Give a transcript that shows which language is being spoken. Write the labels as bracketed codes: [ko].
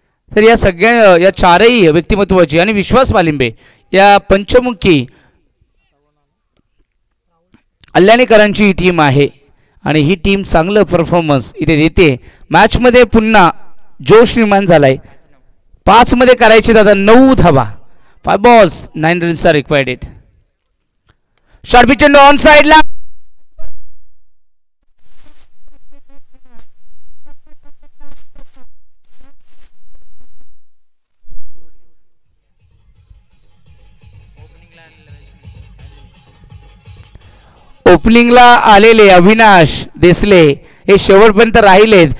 [mr] तर या सगळ्या या चारही व्यक्तिमत्वाची आणि विश्वास वालिंबे या पंचमुखी अल्याणीकरांची ही टीम आहे आणि ही टीम चांगलं परफॉर्मन्स इथे देते. मॅचमध्ये पुन्हा जोश निर्माण झालाय. 5 मध्ये करायचे दादा 9 धावा. [en] 5 balls 9 runs are required. [mr] Short pitch on साइडला ओपनिंगला आलेले अविनाश देसले हे शेवटपर्यंत राहिलेत.